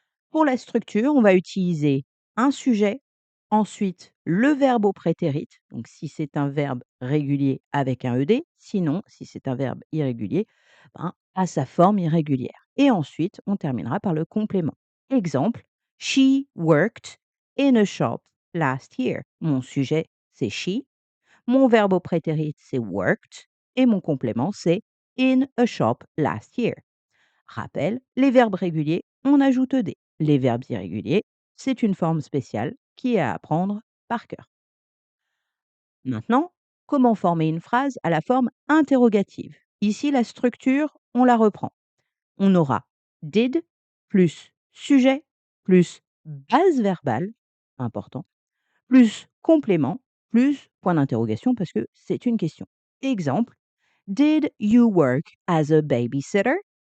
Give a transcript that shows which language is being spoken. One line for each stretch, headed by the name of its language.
French: Pour la structure, on va utiliser un sujet, ensuite le verbe au prétérit, donc si c'est un verbe régulier avec un ed, sinon, si c'est un verbe irrégulier, ben, à sa forme irrégulière. Et ensuite, on terminera par le complément.
English: Exemple, she worked in a shop last year.
French: Mon sujet, c'est she. Mon verbe au prétérit, c'est worked. Et mon complément, c'est
English: in a shop last year.
French: Rappel, les verbes réguliers, on ajoute ed. Les verbes irréguliers, c'est une forme spéciale qui est à apprendre par cœur. Maintenant, comment former une phrase à la forme interrogative? Ici, la structure, on la reprend. On aura did plus sujet plus base verbale, important, plus complément, plus point d'interrogation parce que c'est une question.
English: Exemple, did you work as a babysitter?